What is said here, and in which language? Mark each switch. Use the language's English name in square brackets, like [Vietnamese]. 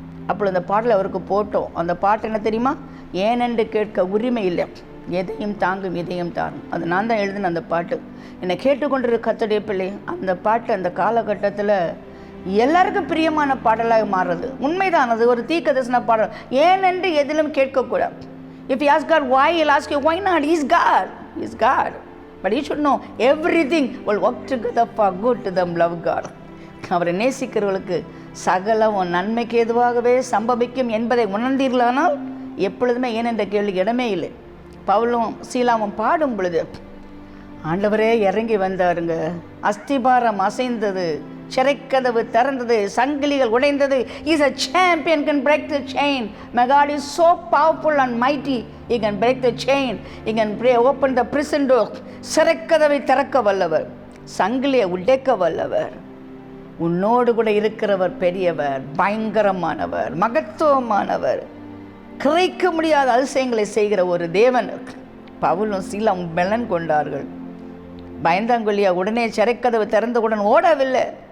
[Tamil] அப்பொழுது அந்த பாடலை அவருக்கு போட்டோம். அந்த பாட்டு என்ன தெரியுமா? ஏனென்று கேட்க உரிமை இல்லை, எதையும் தாங்கும் இதயம் தாரும். அது நான் தான் எழுதின அந்த பாட்டு. என்னை கேட்டுக்கொண்டிருக்க கர்த்தருடைய பிள்ளை, அந்த பாட்டு அந்த காலகட்டத்தில் எல்லாருக்கும் பிரியமான பாடலாக மாறுறது உண்மைதான். அது ஒரு தீர்க்கதரிசன பாடல். ஏனென்று எதிலும் கேட்கக்கூடாது. [English] If you ask God why, He'll ask you why not. He's God. He's God. But you should know everything will work together for good to them love God. [Tamil] அவரை நேசிக்கிறவர்களுக்கு சகலம் நன்மைக்கு எதுவாகவே சம்பவிக்கும் என்பதை உணர்ந்தீர்களானால் எப்பொழுதுமே ஏனென்ற கேள்விக்கு இடமே இல்லை. பவுலும் சீலாவும் பாடும் பொழுது ஆண்டவரே இறங்கி வந்தாருங்க. அஸ்திபாரம் அசைந்தது, சிறைக்கதவு திறந்தது, சங்கிலிகள் உடைந்தது. [English] He's a champion, can break the chain. My God is so powerful and mighty. He can break the chain. He can open the prison door. [Tamil] சிறைக்கதவை திறக்க வல்லவர், சங்கிலியை உடைக்க வல்லவர். உன்னோடு கூட இருக்கிறவர் பெரியவர், பயங்கரமானவர், மகத்துவமானவர், கிரைக்க முடியாத அதிசயங்களை செய்கிற ஒரு தேவன். பவுலும் சீலாவும் பலன் கொண்டார்கள். பயந்தாங்கொல்லியா உடனே சிறைக்கதவு திறந்தவுடன் ஓடவில்லை.